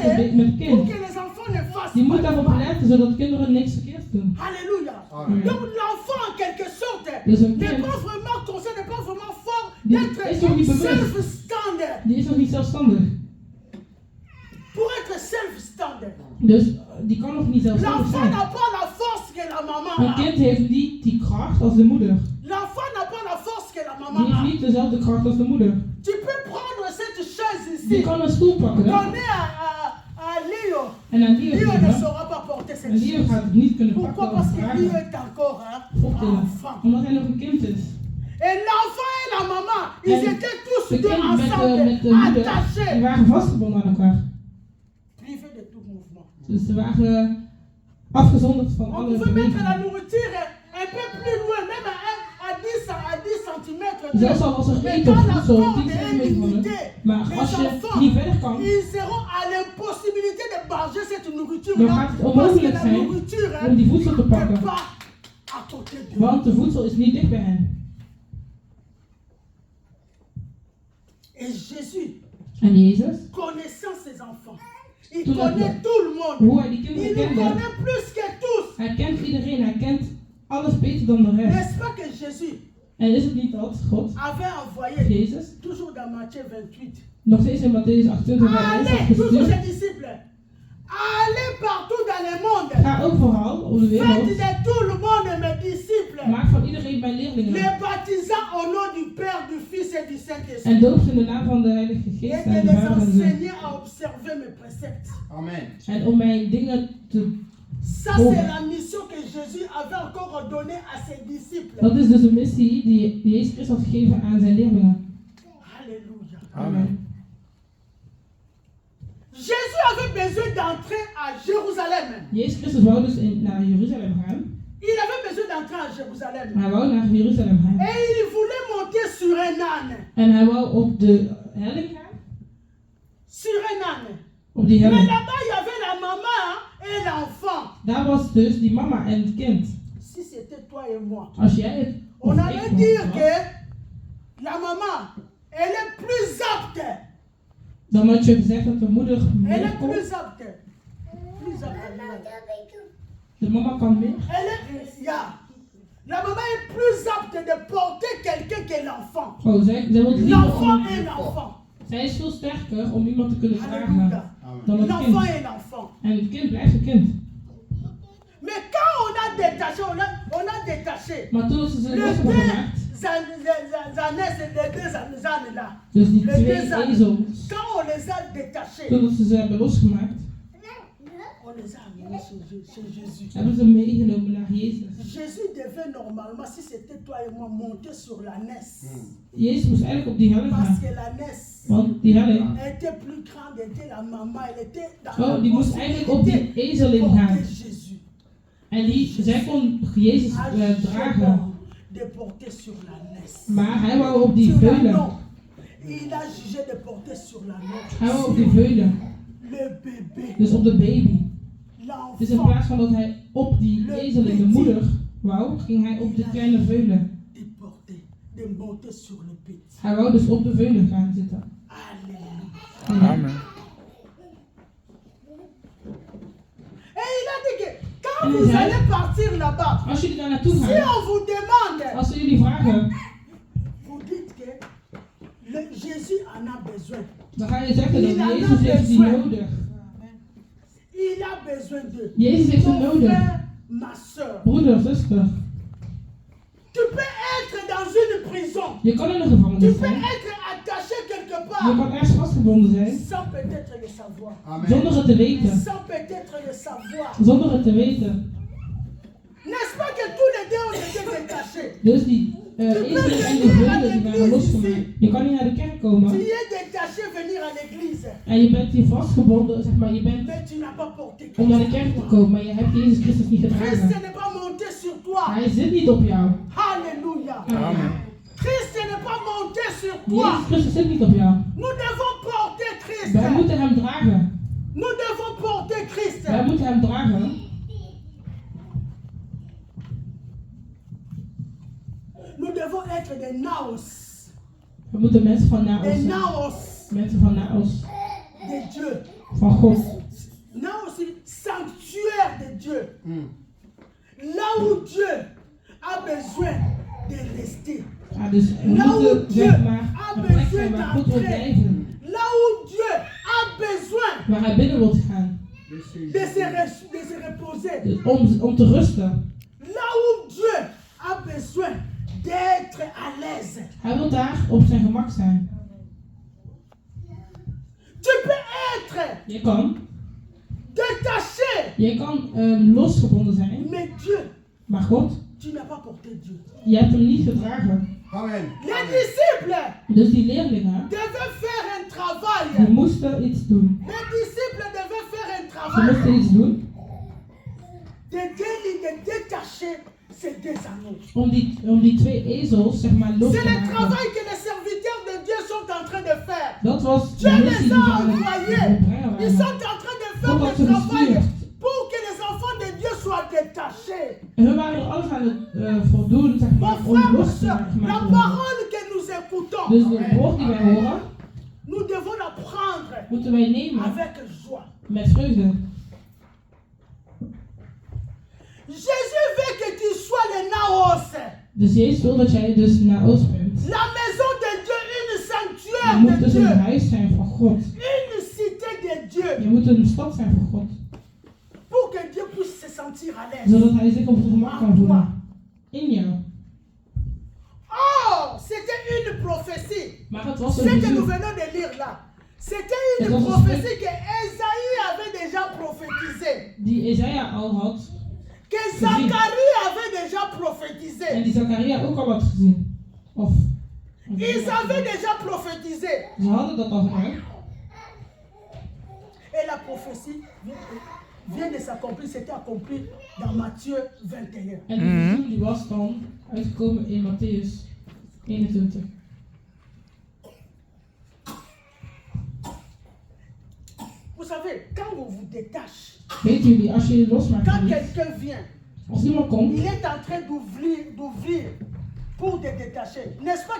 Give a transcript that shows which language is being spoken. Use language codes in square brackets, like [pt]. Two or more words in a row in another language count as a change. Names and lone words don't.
[fr] surveiller [nl] het [fr] pour [nl] kind. [fr] que les enfants ne fassent [nl] Die moet [fr] pas de [nl] daarop [fr] mal. [nl] letten zodat kinderen niks verkeerds doen. [fr] Alléluia. Amen. Donc l'enfant en quelque sorte [nl] Dus een [fr] n'est [nl] kind, [fr] pas vraiment conscient, n'est pas vraiment fort [nl] Die [fr] d'être [nl] is nog niet bewust. [fr] self-standard. [nl] die is nog niet zelfstandig. [fr] Pour être self-standard. [nl] Dus die kan nog niet zelfstandig [fr] L'enfant [nl] zijn. [fr] n'a pas la force que la maman [nl] Een [fr] a. [nl] kind heeft niet die kracht als de moeder. [fr] L'enfant n'a pas la force que la [nl] Die [fr] maman [nl] heeft [fr] a. [nl] niet dezelfde kracht als de moeder. [fr] Tu peux prendre cette chaise [nl] Die [fr] ici, [nl] kan een stoel pakken [fr] donner à Léo. [nl] en aan Leo [fr] Léo ne [nl] geven. [fr] saura pas porter [nl] En [fr] cette [nl] Leo [fr] chaise. [nl] gaat het niet kunnen [fr] Pourquoi? [nl] pakken [fr] Parce [nl] of [fr] que Léo [nl] dragen. [fr] est encore un [nl] Optillen. [fr] enfant. [nl] Omdat hij nog een kind is. [fr] Et l'enfant et la maman, ils [nl] En [fr] étaient tous [nl] de [fr] deux [nl] kind met de [fr] ensemble, [nl] moeder, die [fr] attachés, [nl] waren vastgebonden aan elkaar. [fr] privés de tout mouvement. [nl] Dus ze waren afgezonderd van [fr] On [nl] alle [fr] pouvait mettre la [nl] bewegingen. [fr] nourriture un peu plus loin, même à 10 centimètres. [nl] Zelfs al was er [fr] Mais [nl] eten [fr] quand [nl] of [fr] la [nl] voedsel [fr] corde [nl] 10 [fr] est [nl] centimeter van [fr] limitée, [nl] Maar [fr] les [nl] als je [fr] enfants, [nl] niet verder kan, [fr] ils seront à l'impossibilité de manger cette [nl] dan [fr] nourriture-là. [nl] gaat het [fr] Parce que [nl] onmogelijk [fr] la [nl] zijn [fr] nourriture [nl] om die voedsel te [fr] n'est [nl] pakken. [fr] pas à côté d'eux. [nl] Want de voedsel is niet dicht bij hen. [fr] Et Jésus, [nl] En Jezus, [fr] connaissant ses enfants, il Tout le connaît monde. tout le monde. [nl] hoe hij die [fr] Il [nl] kinderen [fr] nous [nl] kende, [fr] connaît plus que tous. [nl] hij kent iedereen, hij kent alles beter dan de rest. [fr] N'est-ce pas que Jésus [nl] En is het niet dat God, [fr] avait envoyé, [nl] Jezus, [fr] toujours dans Matthieu 28, [nl] nog steeds in Matthäus 28 bij mensen had [fr] allez, tous [nl] gestuurd, [fr] ses disciples, allez partout dans le monde. [nl] ga overal op de [fr] Faites [nl] wereld, [fr] de tout le monde mes disciples. [nl] maak van iedereen mijn leerlingen [fr] Les baptisant au nom du Père, du Fils et du [nl] en [fr] Saint-Esprit. [nl] doop ze in de naam van de Heilige [fr] Et [nl] Geest [fr] de [nl] en de [fr] les [nl] Vader en de Zoon. [fr] enseigner à observer mes préceptes. Amen. [nl] En om mijn dingen te... [fr] Ça, c'est la mission que Jésus avait encore donnée à ses disciples. [nl] Dat is dus een missie die Jezus Christus had gegeven aan zijn leerlingen. [fr] Alléluia. Amen. Jésus avait besoin d'entrer à Jérusalem. [nl] Jezus Christus wou dus naar Jeruzalem gaan. [fr] Il avait besoin d'entrer à Jérusalem. [nl] Hij wou naar Jeruzalem gaan. [fr] Et il voulait monter sur un âne. [nl] En hij wou op de helling gaan. [fr] Sur un âne. [nl] Op die [fr] Mais [nl] helling. [fr] là-bas, il y avait la maman et l'enfant. [nl] Daar was dus die mama en het kind. [fr] Si c'était toi et moi, [nl] Als jij het... of [fr] on [nl] ik [fr] allait [nl] was, [fr] dire que la maman, elle est plus apte. [nl] dan had je gezegd dat de moeder [fr] Elle [nl] meer [fr] est [nl] komt. [fr] plus apte. Plus apte. [nl] De mama kan meer. [fr] La maman est plus apte de porter quelqu'un que l'enfant. [nl] Oh, zij wil liever [fr] L'enfant [nl] om... [fr] est l'enfant. [nl] Zij is veel sterker om iemand te kunnen dragen [fr] Alléluia. [nl] dan het [fr] L'enfant [nl] kind. [fr] est l'enfant. [nl] En het kind blijft een kind. [fr] Mais quand on a détaché, on a détaché. [nl] Maar toen ze ze [fr] Les [nl] los hebben gemaakt, [fr] les deux ânes là. [nl] dus die [fr] Les [nl] twee [fr] deux ânes. [nl] ezels, [fr] Quand on les a détachés, [nl] toen ze hebben losgemaakt, [fr] on les a amenés chez Jésus. [nl] hebben ze meegenomen naar Jezus. [fr] Jésus devait normalement, si c'était toi et moi, monter sur la NES. [nl] Jezus moest eigenlijk op die helling [fr] Parce [nl] gaan. [fr] que la NES [nl] Want die helling, [fr] était plus grande, était la maman, elle était dans [nl] oh, die moest eigenlijk op die ezeling gaan. [fr] Jésus. [nl] En zij kon Jezus dragen. [fr] De porter sur la NES. [nl] Maar hij wou op die [fr] Sur la [nl] veulen. [fr] non. Il a jugé de porter sur la NES. [nl] Hij wou op die veulen. [fr] Le bébé. [nl] Dus op de baby. Dus in [fr] L'enfant. [nl] plaats van dat hij op die ezeling, de moeder, wou, ging hij op de kleine veulen. [fr] De porter, de monter sur le petit. [nl] Hij wou dus op de veulen gaan zitten. [fr] Alléluia. Amen. Et il a dit que quand [nl] En hij [fr] vous [nl] zei, [fr] allez partir là-bas, [nl] als jullie daar naartoe [fr] si [nl] gaan, [fr] on vous demande, [nl] als ze jullie vragen, [fr] vous dites que Jésus en a besoin. [nl] dan ga je zeggen dat Jezus heeft die nodig. [fr] Il a besoin de [nl] Jezus heeft hem [fr] mon [nl] nodig. [fr] frère, ma soeur. [nl] Broeder, zuster. [fr] Tu peux être dans une prison. [nl] Je kan in een [fr] Tu [nl] gevangenis [fr] peux [nl] zijn. [fr] être attaché quelque [nl] Je [fr] part [nl] kan ergens vastgebonden zijn. [fr] sans peut-être le savoir. [nl] Zonder het te weten. [fr] Sans peut-être le savoir. [nl] Zonder het te weten. [fr] N'est-ce pas que tous les deux ont été détachés? [nl] Dus die ezelen en de veulen die waren losgemaakt. Je kan niet naar de kerk [fr] Tu [nl] komen. [fr] es détaché venir à l'église, [nl] En je bent hier vastgebonden, zeg maar. Je bent [fr] mais tu n'as pas porté [nl] om naar de [fr] Christ. [nl] kerk te komen, maar je hebt Jezus Christus niet [fr] Christ [nl] gedragen. [fr] n'est pas monté sur toi. [nl] Hij zit niet op jou. [fr] Alléluia. Amen. Christ n'est pas monté sur toi. [nl] Jezus Christus zit niet op jou. [fr] Nous devons porter Christ. [nl] Wij moeten hem dragen. [fr] Nous devons porter Christ. [nl] Wij moeten hem dragen. [fr] Nous devons être des naos. [nl] We moeten mensen van Naos [fr] Des [nl] zijn. [fr] naos [nl] Mensen van Naos. [fr] de Dieu. [nl] Van God. [fr] Naos, sanctuaire de Dieu. Là où Dieu a besoin de rester. [nl] Ja, dus we [fr] Là où [nl] moeten [fr] Dieu [nl] zeg maar [fr] a [nl] een plek [fr] besoin [nl] zijn waar God wil [fr] d'entrer. [nl] blijven. [fr] Là où Dieu a besoin [nl] Waar hij binnen wil gaan. [fr] de se reposer. [nl] Dus om te rusten. [fr] Là où Dieu a besoin d'être à l'aise. [nl] Hij wil daar op zijn gemak zijn. [fr] Tu peux être [nl] Je kan [fr] détaché, [nl] losgebonden zijn. [fr] mais Dieu, [nl] Maar God, [fr] tu n'as pas porté Dieu. [nl] je hebt hem niet gedragen. [fr] Amen. Les disciples [nl] Dus die leerlingen, [fr] devaient faire un [nl] die [fr] travail. [nl] moesten iets doen. [fr] Les disciples devaient faire un [nl] Ze [fr] travail [nl] moesten iets doen [fr] de détacher ces deux anneaux. [nl] om die twee ezels, zeg maar, los [fr] C'est [nl] te [fr] le [nl] maken. [fr] travail que les serviteurs de Dieu sont en train de faire. [nl] Dat was de [fr] Dieu [nl] missie [fr] les [nl] die [fr] a [nl] ze aan het [fr] envoyés. [nl] volbrengen [fr] Ils [nl] waren. [fr] sont en train de faire [nl] Totdat ze [fr] le travail [nl] gestuurd. [fr] pour que les enfants de Dieu soient détachés. [nl] En we waren er alles aan het voldoen, zeg [fr] Mon [nl] maar, om [fr] frère, ma [nl] los te [fr] soeur, [nl] maken. [fr] la parole que nous écoutons, [nl] Dus het woord die wij horen, [fr] nous devons la prendre [nl] moeten wij nemen [fr] avec joie. [nl] met vreugde. [fr] Jésus veut que tu sois le naos. [nl] Dus Jezus wil dat jij dus naar Oost bent. [fr] La maison de Dieu, une [nl] Je [fr] sanctuaire [nl] moet [fr] de [nl] dus een [fr] Dieu, [nl] huis zijn van God. [fr] une cité de Dieu, [nl] Je moet een stad zijn van God. [fr] pour que Dieu puisse se sentir à l'aise. [nl] Zodat hij zich op zijn gemak kan voelen. In jou. [fr] Oh, c'était une prophétie. [nl] Maar het was [fr] Ce [nl] een [fr] que nous [nl] visioen. [fr] venons de lire là, c'était Et une dans ce prophétie que Esaïe avait déjà prophétisée, [nl] Die Isaiah al had. [fr] que Zacharie avait déjà prophétisé. [nl] En die Zachariah ook al had gezien. Of. [fr] Ils avaient déjà prophétisé. [nl] Ze hadden dat al gedaan. [fr] Et la prophétie vient de s'accomplir, c'était accompli dans Matthieu 21. [nl] En die visioen die was dan uitgekomen in Matthäus 21. [fr] Vous savez, quand on vous détache, [nl] Weet jullie, als je je losmaakt [fr] quand [nl] van iets, [fr] quelqu'un vient, [nl] als iemand komt [fr] il est en train d'ouvrir pour te détacher. N'est-ce pas